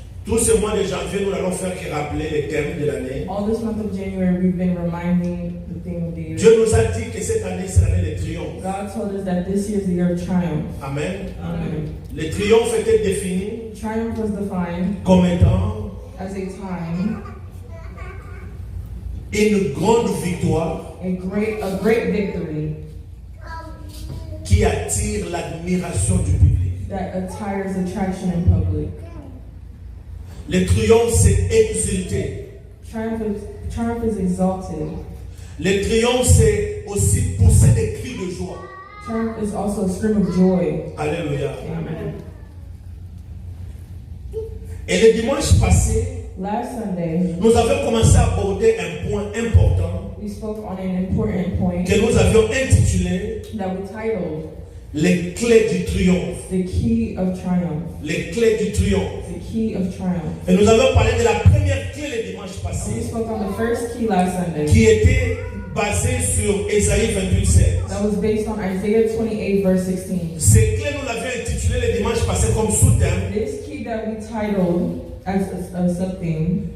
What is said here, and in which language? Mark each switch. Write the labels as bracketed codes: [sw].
[fr] Tout ce mois de janvier, nous n'allons faire que rappeler les thèmes de l'année. [en] all this month of January, we've been reminding the theme of the year. [fr] Dieu nous a dit que cette année, c'est l'année des triomphes. [en] God told us that this year is the year of triumph. [fr] Amen. [en] Amen. [fr] Les triomphes étaient définis [en] Triumph was defined [fr] comme étant [en] as a time, [fr] une grande victoire [en] a great victory [fr] qui attire l'admiration du public. [en] that attires attraction in public. [fr] Le triomphe, c'est exulté. [en] Triumph is exalted. [fr] Le triomphe, c'est aussi pousser des cris de joie. [en] Triumph is also a scream of joy. [fr] Alléluia. [en] Amen. [fr] Et le dimanche passé, [en] Last Sunday, [fr] nous avons commencé à aborder un point important [en] we spoke on an important point [fr] que nous avions intitulé [en] that we titled [fr] les clés du triomphe. [en] The Key of Triumph. [fr] Les clés du triomphe. [en] The Key of Triumph. [fr] Et nous avons parlé de la première clé le dimanche [en] And we [fr] passé [en] spoke on the first key last Sunday [fr] qui était basée sur Ésaïe 28:16. [en] that was based on Isaiah 28, verse 16. [fr] Ces clés, nous l'avions intitulé le dimanche passé comme sous-thème [en] This key that we titled as a sub-theme